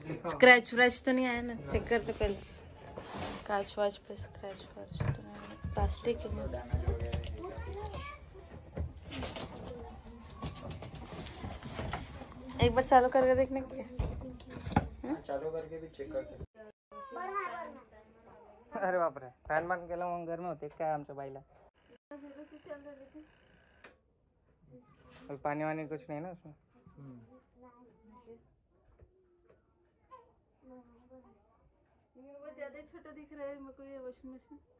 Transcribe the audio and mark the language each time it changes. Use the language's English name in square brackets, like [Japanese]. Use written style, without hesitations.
[Hindi] Scratch व्रैच तो नहीं आया ना? चेक करते पहले, कांच वाच पे स्क्रैच व्रैच तो नहीं आया? प्लास्टिक है ना। एक बार चालू करके देखने के लिए, चालू करके भी चेक करते। [Marathi] अरे बापरे, फॅन बंद केला मग गरम होते काय आमच्या बाईला? [Hindi] पानी वानी कुछ नहीं ना उसमें? ज्यादा छोटा दिख रहा है मेरे को ये वॉशिंग मशीन।